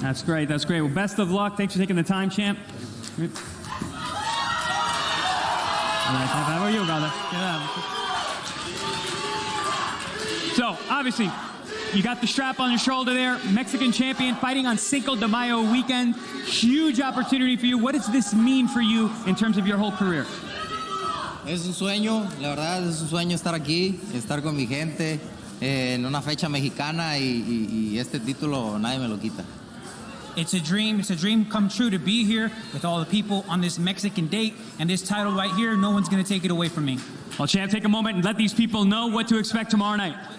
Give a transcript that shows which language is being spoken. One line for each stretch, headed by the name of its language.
English: That's great, that's great. Well, best of luck. Thanks for taking the time, champ. All right, how about you, brother? So, obviously, you got the strap on your shoulder there. Mexican champion fighting on Cinco de Mayo weekend. Huge opportunity for you. What does this mean for you in terms of your whole career?
Spanish: Es un sueño, la verdad, es un sueño estar aquí, estar con mi gente en una fecha mexicana y este título nadie me lo quita.
English: It's a dream come true to be here with all the people on this Mexican date, and this title right here, no one's going to take it away from me. Well, champ, take a moment and let these people know what to expect tomorrow night.